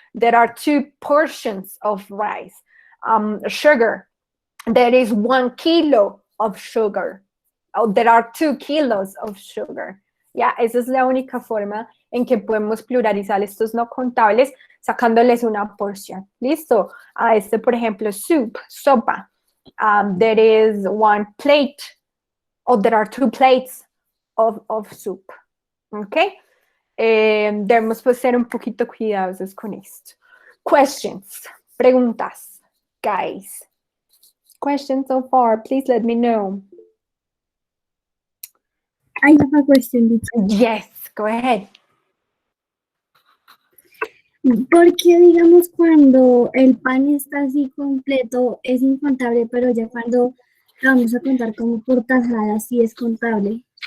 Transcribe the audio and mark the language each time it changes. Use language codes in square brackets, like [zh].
[en] There are 2 portions of rice. Sugar. There is 1 kilo of sugar. Oh, there are 2 kilos of sugar. [es] Ya, esa es la única forma en que podemos pluralizar estos no contables sacándoles una porción. ¿Listo? A este, por ejemplo, soup, sopa. [en] There is 1 plate, or there are 2 plates of soup. ¿Ok? [es] Debemos pues ser un poquito cuidadosos con esto. [en] Questions, preguntas, guys. Questions so far, please let me know. I have a question, teacher. Yes, go ahead. [es] ¿Por qué, digamos, cuando el pan está así completo es incontable, pero ya cuando lo vamos a contar como por tajadas sí es contable?